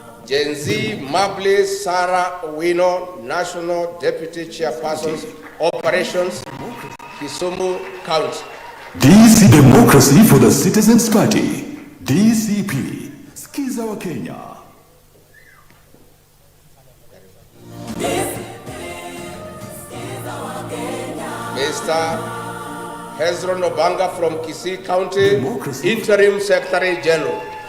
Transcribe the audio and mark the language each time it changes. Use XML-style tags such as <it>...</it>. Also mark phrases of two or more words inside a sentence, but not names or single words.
<en>Gen Z Mabli Sarah Owino, National Deputy Chairperson, Operations, Kisumu County. DC Democracy for the Citizens Party. DCP. Skiza wa Kenya. Mr. Hezron Obanga from Kisii County, Interim Secretary General.</en>